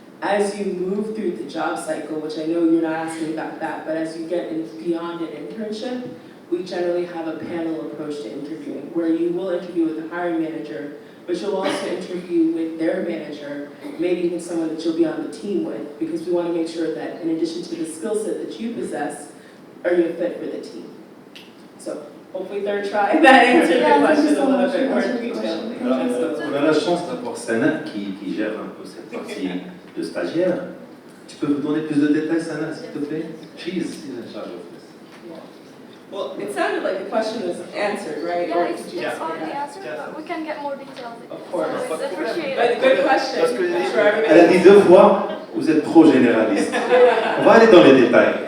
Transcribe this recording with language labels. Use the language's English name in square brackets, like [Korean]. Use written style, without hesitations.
[English] As you move through the job cycle, which I know you're not asking about that, but as you get beyond an internship, we generally have a panel approach to interviewing, where you will interview with the hiring manager, but you'll also interview with their manager, maybe even someone that you'll be on the team with, because we want to make sure that in addition to the skill set that you possess, are you a fit for the team? So hopefully third try, that answered the question a little bit more in detail. [French] Alors, on a la chance d'avoir Sana qui gère un peu cette partie de stagiaire. Tu peux vous donner plus de détails, Sana, s'il te plaît? [English] She's in charge of this. Well, it sounded like the question was answered, right? Yeah, Or it's did you- already answered, but we can get more details. Of course. So it's appreciated. But good question. [French] Parce que [English] I'm sure everybody- [French] elle a dit 2 fois, vous êtes trop généraliste. On va aller dans les détails.